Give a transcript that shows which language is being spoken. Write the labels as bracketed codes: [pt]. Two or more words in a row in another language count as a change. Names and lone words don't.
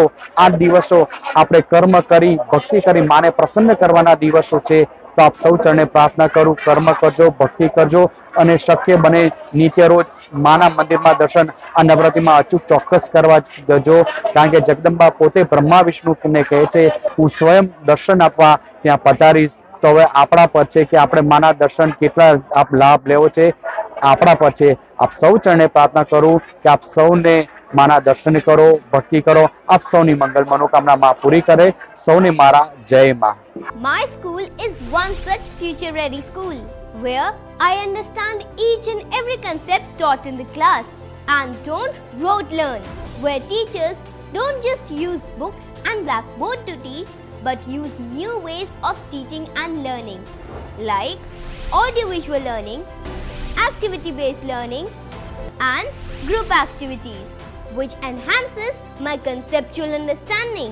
[gu] આ દિવસો આપણે કર્મ કરી ભક્તિ કરી માને પ્રસન્ન કરવાના દિવસો છે તો આપ સૌ ચરણે પ્રાર્થના કરું કર્મ કરજો ભક્તિ કરજો અને શક્ય બને નિત્ય રોજ માના મંદિરમાં દર્શન આ નવરાત્રિમાં અચૂક ચોક્કસ કરવા જજો। કારણ કે જગદંબા પોતે બ્રહ્મા વિષ્ણુને કહે છે હું સ્વયં દર્શન આપવા ત્યાં પધારીશ। તો હવે આપણા પર છે કે આપણે માના દર્શન કેટલા આપ લાભ લેવો છે આપણા પર છે। આપ સૌ ચરણે પ્રાર્થના કરું કે આપ સૌને માના દર્શન કરો ભક્તિ કરો આપ સૌની મંગલ મનોકામના માં પૂરી કરે। સૌને મારા જય માં। [en] My school is one such future ready school where I understand each and every concept taught in the class and don't rote learn, where teachers don't just use books and blackboard to teach but use new ways of teaching and learning like audiovisual learning, activity based learning and group activities which enhances my conceptual understanding.